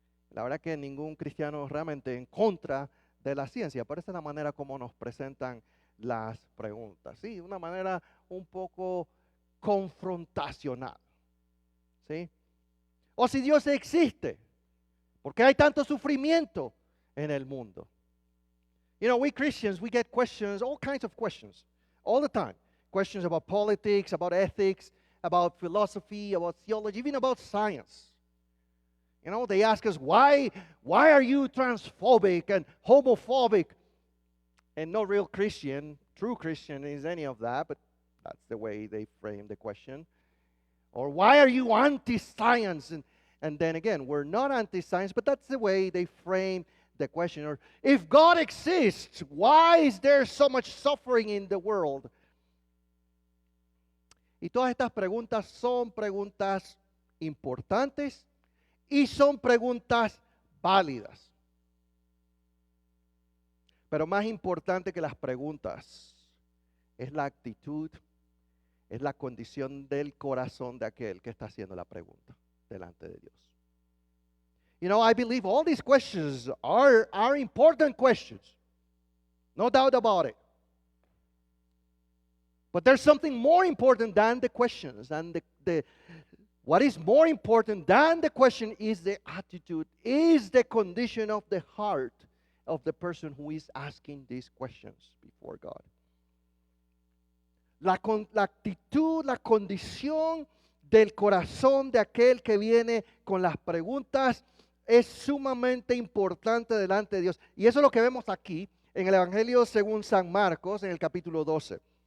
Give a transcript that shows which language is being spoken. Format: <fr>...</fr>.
<es>La verdad que ningún cristiano realmente en contra de la ciencia, pero esa es la manera como nos presentan las preguntas, ¿sí? Una manera un poco confrontacional, ¿sí? O si Dios existe, ¿por qué hay tanto sufrimiento en el mundo?</es> <en>You know, we Christians, we get questions, all kinds of questions, all the time. Questions about politics, about ethics, about philosophy, about theology, even about science. You know, they ask us, why are you transphobic and homophobic? And no real Christian, true Christian is any of that, but that's the way they frame the question. Or why are you anti-science? And then again, we're not anti-science, but that's the way they frame the question. Or if God exists, why is there so much suffering in the world?</en> <es>Y todas estas preguntas son preguntas importantes y son preguntas válidas. Pero más importante que las preguntas es la actitud, es la condición del corazón de aquel que está haciendo la pregunta delante de Dios.</es> <en>You know, I believe all these questions are important questions. No doubt about it. But there's something more important than the questions. And what is more important than the question is the attitude, is the condition of the heart of the person who is asking these questions before God.</en> <es>La actitud, la condición del corazón de aquel que viene con las preguntas es sumamente importante delante de Dios. Y eso es lo que vemos aquí en el Evangelio según San Marcos, en el capítulo 12.</es>